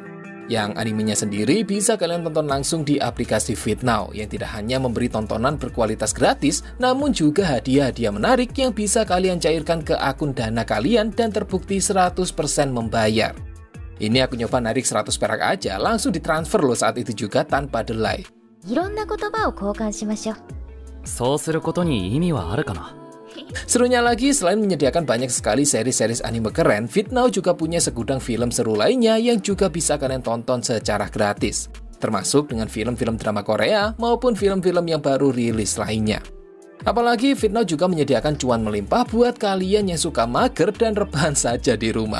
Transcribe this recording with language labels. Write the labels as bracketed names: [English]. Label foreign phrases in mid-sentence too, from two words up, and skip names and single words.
[Indonesian] Yang animenya sendiri bisa kalian tonton langsung di aplikasi VidNow yang tidak hanya memberi tontonan berkualitas gratis, namun juga hadiah-hadiah menarik yang bisa kalian cairkan ke akun Dana kalian dan terbukti 100% membayar. Ini aku nyoba narik 100 perak aja, langsung ditransfer loh saat itu juga tanpa delay. [Japanese] いろんな言葉を交換しましょう。そうすることに意味はあるかな? [Indonesian] Serunya lagi, selain menyediakan banyak sekali seri-seri anime keren, VidNow juga punya segudang film seru lainnya yang juga bisa kalian tonton secara gratis. Termasuk dengan film-film drama Korea maupun film-film yang baru rilis lainnya. Apalagi VidNow juga menyediakan cuan melimpah buat kalian yang suka mager dan rebahan saja di rumah.